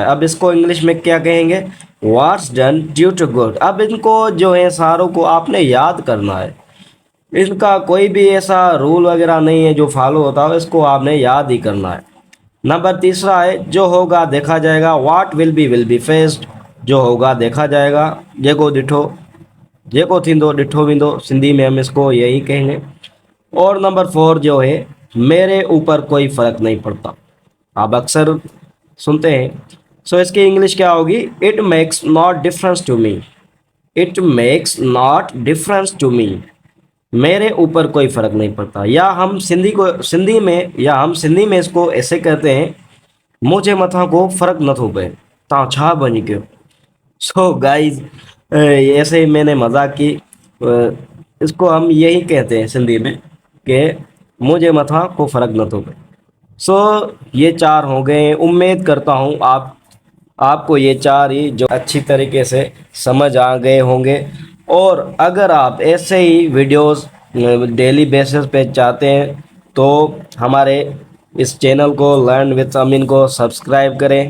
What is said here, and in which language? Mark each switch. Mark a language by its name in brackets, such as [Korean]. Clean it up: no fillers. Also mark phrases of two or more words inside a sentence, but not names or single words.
[Hindi] अब इसको इंग्लिश में क्या कहेंगे, [English] what's done due to good. [Hindi] अब इनको जो है सारों को आपने याद करना है। इनका कोई भी ऐसा रूल वगैरह नहीं है जो फॉलो होता है, इसको आपने याद ही करना है। नंबर तीसरा है जो होगा देखा जाएगा, [English] what will be faced. [Hindi] जो होगा देखा जाएगा, [Sindhi] जेको डिठो, जेको थींदो डिठो वेंदो, [Hindi] सिंधी में हम इसको यही कहेंगे। और नंबर 4 जो है, मेरे ऊपर कोई फ़र्क नहीं पड़ता। आप अक्सर सुनते हैं। सो इसकी इंग्लिश क्या होगी, [English] it makes not difference to me. it makes not difference to me, [Hindi] मेरे ऊपर कोई फ़र्क नहीं पड़ता। या हम सिंधी में इसको ऐसे कहते हैं, [Sindhi] मुझे मथा को फ़र्क नथो पए, तव्हां छा बणी कयो। [English] so guys [Hindi] ऐसे ही मैंने मजाक की। इसको हम यही कहते हैं सिंधी में कि [Sindhi] मुझे मथा को फ़र्क नथो पए। [Hindi] सो ये 4 हो गए। उम्मीद करता हूँ आपको ये 4 ही जो अच्छी तरीके से समझ आ गए होंगे। और अगर आप ऐसे ही वीडियोस [English] daily basis [Hindi] पे चाहते हैं तो हमारे इस चैनल को लर्न विद अमीन को सब्सक्राइब करें।